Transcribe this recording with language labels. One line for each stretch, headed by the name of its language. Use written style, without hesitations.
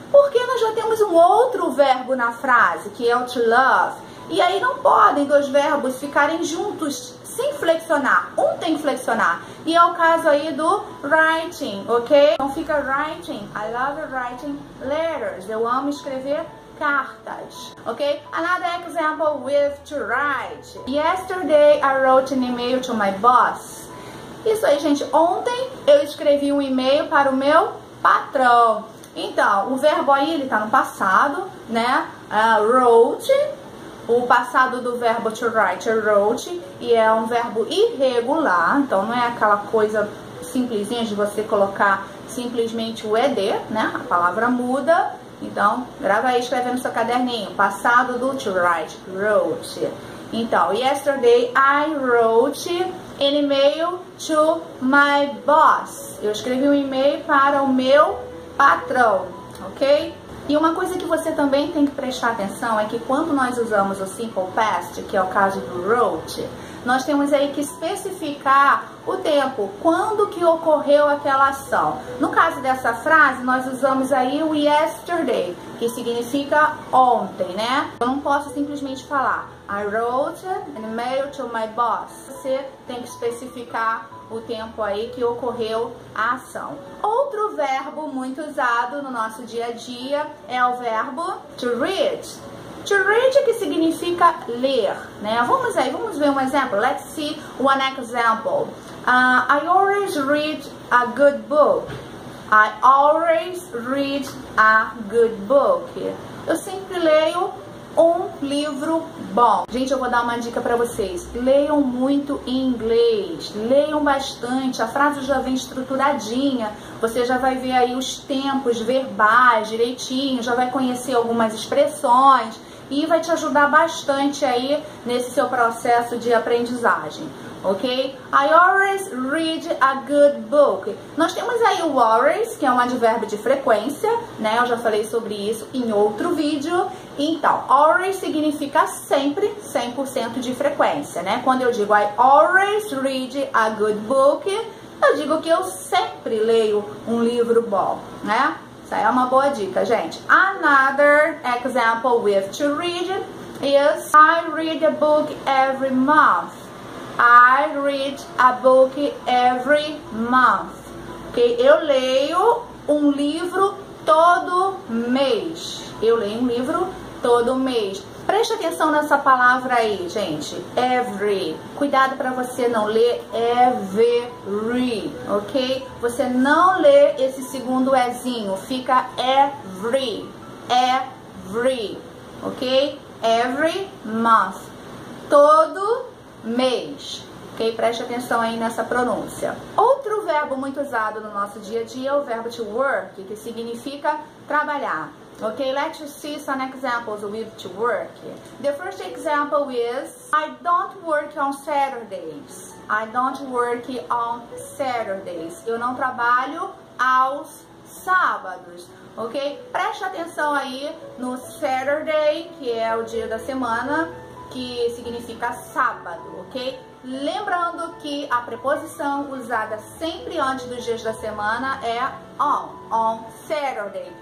Portuguese: Porque nós já temos um outro verbo na frase, que é o to love. E aí não podem dois verbos ficarem juntos sem flexionar. Um tem que flexionar. E é o caso aí do writing, ok? Então fica
English: writing. I love writing letters.
Portuguese: Eu amo escrever cartas, ok?
English: Another example with to write. Yesterday I wrote an email to my boss.
Portuguese: Isso aí, gente. Ontem eu escrevi um e-mail para o meu patrão. Então, o verbo aí, ele tá no passado, né? Wrote. O passado do verbo to write é wrote, e é um verbo irregular, então não é aquela coisa simplesinha de você colocar simplesmente o ed, né? A palavra muda. Então, grava aí, escreve no seu caderninho. Passado do
English: to write, wrote. Então, yesterday I wrote an email to my boss.
Portuguese: Eu escrevi um e-mail para o meu patrão, ok? E uma coisa que você também tem que prestar atenção é que quando nós usamos o simple past, que é o caso do wrote, nós temos aí que especificar o tempo, quando que ocorreu aquela ação. No caso dessa frase, nós usamos aí o yesterday, que significa ontem, né? Eu não posso simplesmente falar
English: I wrote an email to my boss.
Portuguese: Você tem que especificar o tempo aí que ocorreu a ação. Outro verbo muito usado no nosso dia a dia é o verbo to read. To read, que significa ler, né? Vamos ver um exemplo.
English: Let's see one example. I always read a good book. I always read a good book.
Portuguese: Eu sempre leio um livro bom. Gente, eu vou dar uma dica para vocês. Leiam muito em inglês. Leiam bastante. A frase já vem estruturadinha. Você já vai ver aí os tempos verbais direitinho. Já vai conhecer algumas expressões. E vai te ajudar bastante aí nesse seu processo de aprendizagem, ok?
English: I always read a good book.
Portuguese: Nós temos aí o always, que é um advérbio de frequência, né? Eu já falei sobre isso em outro vídeo. Então, always significa sempre, 100% de frequência, né? Quando eu digo
English: I always read a good book,
Portuguese: eu digo que eu sempre leio um livro bom, né? Isso aí é uma boa dica, gente.
English: Another example with to read is I read a book every month. I read a book every month. Ok?
Portuguese: Eu leio um livro todo mês. Eu leio um livro todo mês. Preste atenção nessa palavra aí, gente. Every. Cuidado para você não ler every, ok? Você não lê esse segundo ezinho. Fica every. Every, ok?
English: Every month.
Portuguese: Todo mês. Ok? Preste atenção aí nessa pronúncia. Outro verbo muito usado no nosso dia a dia é o verbo to work, que significa trabalhar.
English: Okay, let's see some examples with to work. The first example is I don't work on Saturdays. I don't work on Saturdays.
Portuguese: Eu não trabalho aos sábados, ok? Preste atenção aí no Saturday, que é o dia da semana, que significa sábado, ok? Lembrando que a preposição usada sempre antes dos dias da semana é on Saturday.